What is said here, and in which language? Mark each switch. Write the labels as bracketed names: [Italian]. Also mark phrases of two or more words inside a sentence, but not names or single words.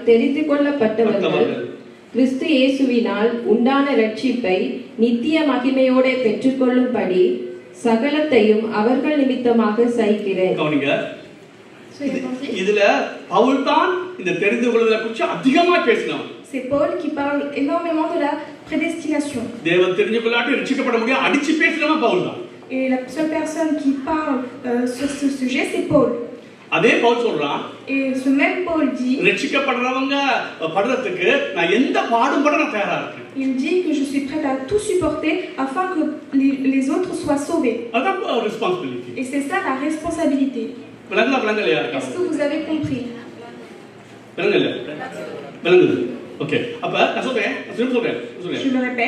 [Tamil] ஆகையால் தெரிந்து கொள்ளப்பட்டவர்கள் கிறிஸ்து இயேசுவினால் உண்டான ரட்சிப்பை நித்திய மகிமையோடு பெற்றுக்கொள்ளும்படி சகலத்தையும் அவர்கள் நிமித்தமாக சகிக்கிறேன். இதுல பவுல் தான் இந்த தெரிந்து கொள்வதை குறித்து அதிகமா பேசினான். [French] C'est Paul qui parle énormément de la prédestination. [Tamil] தேவன் தெரிஞ்சு கொள்ளாட்டி ரட்சிக்கப்பட முடியாது அடிச்சு பேசுறவன் பவுல் தான். [French] Et la seule personne qui parle sur ce sujet, c'est Paul. [Tamil] அதே பவுல் சொல்றான். [French] Et ce même Paul dit. [Tamil] ரட்சிக்கப்படுறவங்க படுறதுக்கு நான் எந்த பாடுபட நான் தயாரா இருக்கேன். [French] Il dit que je suis prêt à tout supporter afin que les autres soient sauvés. [Tamil] அதான் responsibility. [French] Et c'est ça la responsabilité. Est-ce que vous avez compris? Ok. Je le répète.